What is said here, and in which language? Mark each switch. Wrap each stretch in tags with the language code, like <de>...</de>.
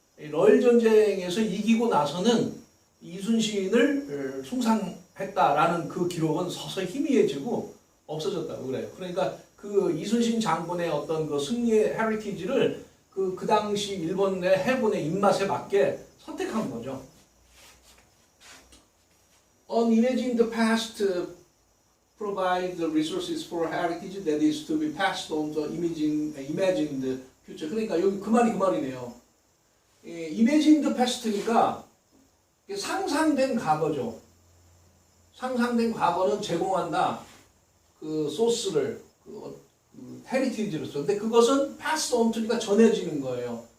<ko>러일 전쟁에서 이기고 나서는 이순신을 숭상했다라는 그 기록은 서서히 희미해지고 없어졌다고 그래요. 그러니까 그 이순신 장군의 어떤 그 승리의 헤리티지를 그 당시 일본의 해군의 입맛에 맞게 선택한 거죠.</ko> <en>Unimagined past provide the resources for heritage that is to be passed on to imagined future.</en> <ko>그러니까 여기 그 말이네요.</ko> <en>imagined past</en> <ko>니까 상상된 과거죠. 상상된 과거는 제공한다. 그 소스를 헤리티지로서. 근데 그것은</ko> <en>pass on to</en> <ko>니까 전해지는 거예요.</ko>